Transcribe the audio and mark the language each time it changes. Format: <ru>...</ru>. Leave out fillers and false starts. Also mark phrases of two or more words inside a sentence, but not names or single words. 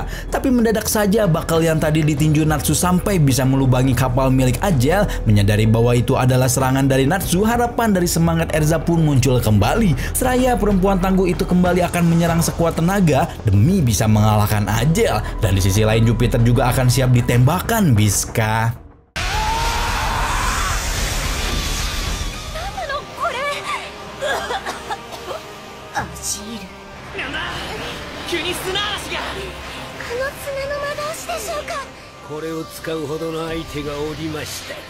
<id>Tapi mendadak saja Bakal yang tadi ditinju Natsu sampai bisa melubangi kapal milik Ajel. Menyadari bahwa itu adalah serangan dari Natsu, harapan dari semangat Erza pun muncul kembali. Seraya perempuan tangguh itu kembali akan menyerang sekuat tenaga demi bisa mengalahkan Ajel. Dan di sisi lain Jupiter juga akan siap ditembakkan Biska.</id> <ja>これを使うほどの相手がおりましたか。</ja>